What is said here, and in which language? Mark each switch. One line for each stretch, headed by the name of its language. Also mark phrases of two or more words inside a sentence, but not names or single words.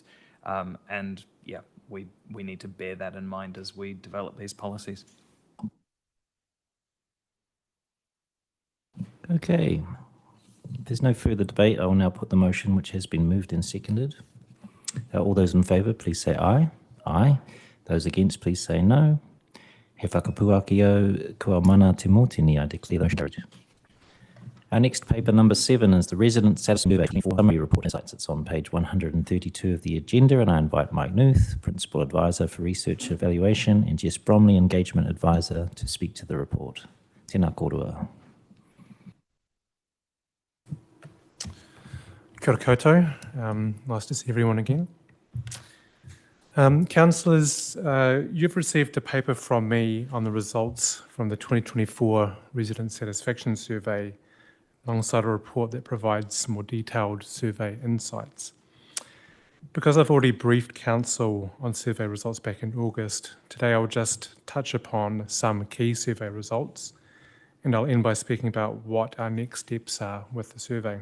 English: And yeah, we need to bear that in mind as we develop these policies. Okay. If there's no further debate, I will now put the motion which has been moved and seconded. All those in favour, please say aye. Aye. Those against, please say no.
Māori: He whakapuaki au kua mana te mōtini,
English: I declare those carried. Our next paper, number 7, is the Resident Satisfaction Survey Summary Report Insights. It's on page 132 of the agenda, and I invite Mike Knuth, Principal Advisor for Research Evaluation, and Jess Bromley, Engagement Advisor, to speak to the report.
Māori: Tēnā kōrua. Kia ora koutou.
English: Nice to see everyone again. Councillors, you've received a paper from me on the results from the 2024 Resident Satisfaction Survey, alongside a report that provides more detailed survey insights. Because I've already briefed Council on survey results back in August, today I'll just touch upon some key survey results, and I'll end by speaking about what our next steps are with the survey.